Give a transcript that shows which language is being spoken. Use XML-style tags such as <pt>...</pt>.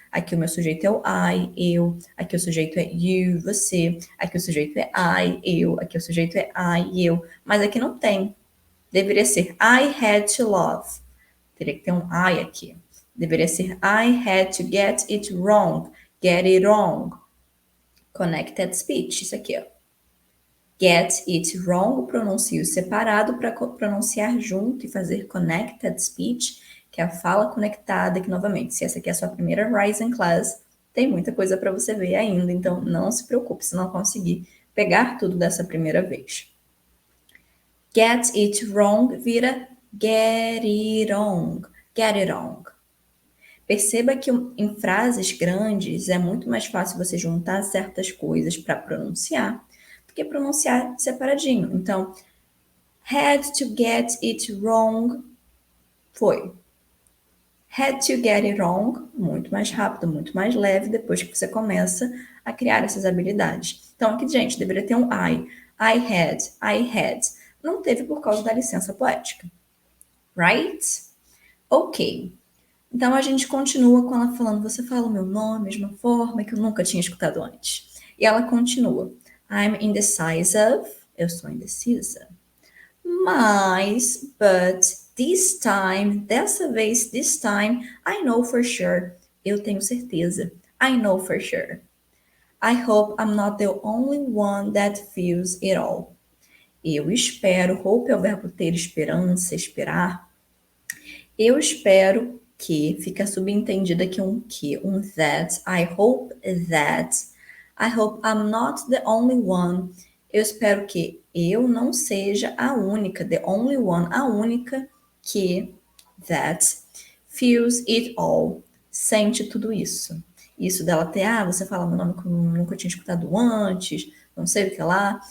<pt>Aqui o meu sujeito é o I, eu. Aqui o sujeito é you, você. Aqui o sujeito é I, eu. Aqui o sujeito é I, eu. Mas aqui não tem. Deveria ser</pt> <en>I had to love.</en> <pt>Teria que ter um I aqui. Deveria ser</pt> <en>I had to get it wrong. Get it wrong. Connected speech.</en> <pt>Isso aqui, ó.</pt> <en>Get it wrong,</en> <pt>pronuncio separado para pronunciar junto e fazer connected speech, que é a fala conectada, que novamente, se essa aqui é a sua primeira Rising Class, tem muita coisa para você ver ainda, então não se preocupe se não conseguir pegar tudo dessa primeira vez.</pt> <en>Get it wrong vira get it wrong. Get it wrong.</en> <pt>Perceba que em frases grandes é muito mais fácil você juntar certas coisas para pronunciar do que pronunciar separadinho.</pt> <en>Então, had to get it wrong foi. Had to get it wrong,</en> <pt>muito mais rápido, muito mais leve, depois que você começa a criar essas habilidades. Então, aqui, gente, deveria ter um I.</pt> <en>I had.</en> <pt>Não teve por causa da licença poética.</pt> <en>Right?</en> <pt>Ok. Então a gente continua com ela falando, você fala o meu nome, mesma forma que eu nunca tinha escutado antes. E ela continua,</pt> <en>I'm indecisive,</en> <pt>eu sou indecisa. Mas,</pt> <en>but, This time,</en> <pt>dessa vez,</pt> <en>this time, I know for sure.</en> <pt>Eu tenho certeza.</pt> <en>I know for sure. I hope I'm not the only one that feels it all.</en> <pt>Eu espero, hope é o verbo ter esperança, esperar. Eu espero que, fica subentendido aqui um que, um that.</pt> <en>I hope that. I hope I'm not the only one.</en> <pt>Eu espero que eu não seja a única,</pt> <en>the only one,</en> <pt>a única que, that,</pt> <en>feels it all,</en> <pt>sente tudo isso. Isso dela ter, você fala meu nome que eu nunca tinha escutado antes, não sei o que lá.</pt>